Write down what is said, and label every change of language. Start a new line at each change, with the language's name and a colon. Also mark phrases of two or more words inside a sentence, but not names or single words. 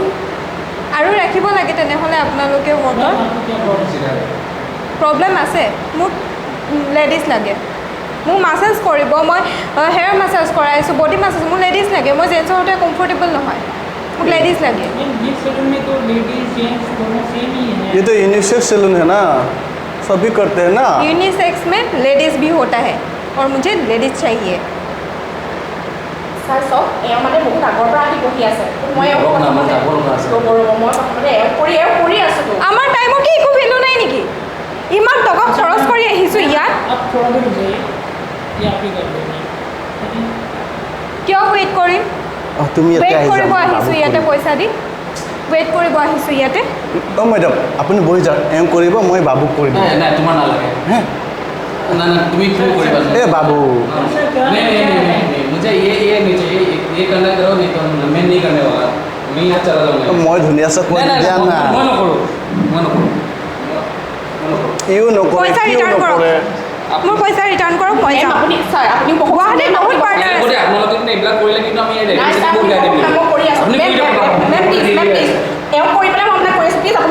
Assamese: আৰু ৰাখিব লাগে তেনেহ'লে আপোনালোকে ৱৰ্কৰ প্ৰব্লেম আছে মোক লেডিজ লাগে মোক মাছাজ কৰিব মই
English: hair massage
Assamese: কৰাইছোঁ
English: body massage
Assamese: মোক লেডিজ লাগে মই জেণ্টছৰ সৈতে কমফৰ্টেবল নহয় মোক লেডিজ লাগে
Hindi: ये तो
English: unisex salon
Hindi: है ना सभी करते हैं ना यूनिसेक्स में लेडीज भी होता है और मुझे लेडीज चाहिए
Assamese: ছাৰ চাওক এওঁ মানে বহুত আগৰ পৰা আহি বহি আছে মই এওঁক প্ৰথমতে এওঁক কৰি আছোঁ আমাৰ টাইমৰ কি একো ভেলু নাই নেকি ইমান টকা খৰচ কৰি আহিছোঁ ইয়াত কিয় ৱেইট কৰিম তুমি ৱেইট কৰিব আহিছোঁ ইয়াতে পইচা দি ৱেইট কৰিব আহিছোঁ ইয়াতে মেডাম আপুনি বহি যাওক এওঁ কৰিব মই বাবুক কৰি দিম নাই তোমাৰ নালাগে হে না তুমি क्यों কৰিবা
Hindi: ए बाबू नहीं मुझे ये नहीं चाहिए ये करना करो नहीं तो मैं नहीं करने वाला मैं यहाँ चला जाऊंगा
Assamese: মই ধুনীয়াছে কৈ দিয়া না মই নকৰো ইও নকৰে পইচা ৰিটাৰ্ণ কৰক মোৰ পইচা ৰিটাৰ্ণ কৰক মই যাম আপুনি ছাৰ আপুনি গুৱাহাটীত বহুত পাৰ্লাৰ আছে আপোনালোকে কিন্তু এইবিলাক কৰিলে কিন্তু আমি নাই ছাৰ আপুনি মই কৰি আছোঁ
English: ma'am please
Assamese: এওঁক কৰি পেলাই মই আপোনাক কৈ আছোঁ প্লিজ আপুনি